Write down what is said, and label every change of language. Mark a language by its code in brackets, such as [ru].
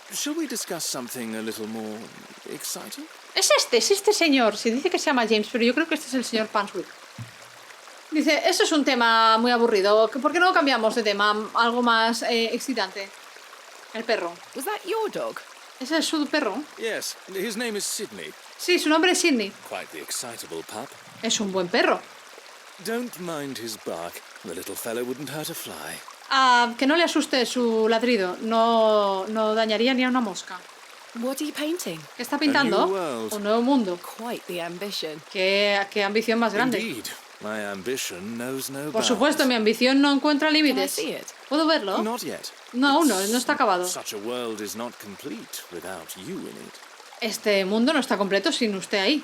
[en] Shall we discuss something a little more exciting? [es] Es este señor. Se dice que se llama James, pero yo creo que este es el señor Panswick. Dice, eso es un tema muy aburrido. ¿Por qué no cambiamos de tema? Algo más excitante. El perro. [en] Was that your dog? [es] ¿Ese es su perro? [en] Yes, his name is Sydney. [es] Sí, su nombre es Sidney. [en] Quite the excitable pup. [es] Es un buen perro. [en] Don't mind his bark. The little fellow wouldn't hurt a fly. [es] Que no le asuste su ladrido. No dañaría ni a una mosca. [en] What are you painting? [es] ¿Qué está pintando? [en] A new world. [es] Un nuevo mundo. [en] Quite the ambition. [es] Qué ambición más grande. [en] Indeed, my ambition knows no [es] Por [en] bounds. [es] supuesto, mi ambición no encuentra [en] Can I [es] límites. [en] see it? [es] ¿Puedo verlo? [en] Not yet. [es] No, aún no está acabado. [en] Such a world is not complete without you in it. [es] Este mundo no está completo sin usted ahí.